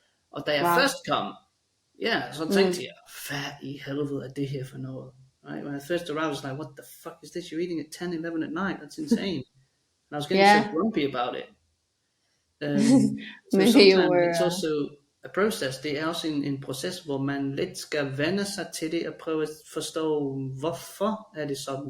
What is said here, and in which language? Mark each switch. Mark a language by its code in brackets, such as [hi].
[da] Og da jeg først kom, så tænkte jeg, hvad i helvede er det her for noget? [en] Right? When I first arrived, I was like, what the fuck is this? You're eating at 10, 11 at night. That's insane. And I was getting so grumpy about it. So sometimes it's also a process. [da] Det er også en proces, hvor man lidt skal vende sig til det og prøve at forstå, hvorfor er det sådan.